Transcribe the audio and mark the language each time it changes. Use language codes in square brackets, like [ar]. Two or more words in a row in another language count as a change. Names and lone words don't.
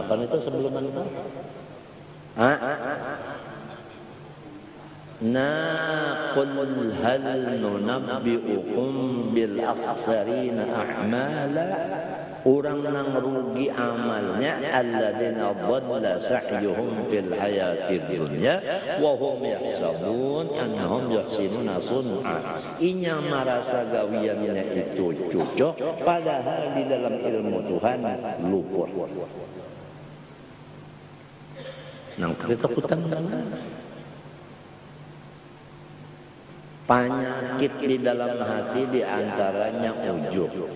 [bjn] Apa itu sebelum itu? [ar] قل هل ننبئكم بالأخسرين أعمالا, [bjn] orang nang rugi amalnya [ar] الذين ضل سعيهم في الحياة الدنيا وهم يحسبون أنهم يحسنون صنعا. [bjn] Inya merasa gawiannya itu cocok padahal di dalam ilmu Tuhan luput. Nang ketakutan mana? Penyakit di dalam hati diantaranya ujub.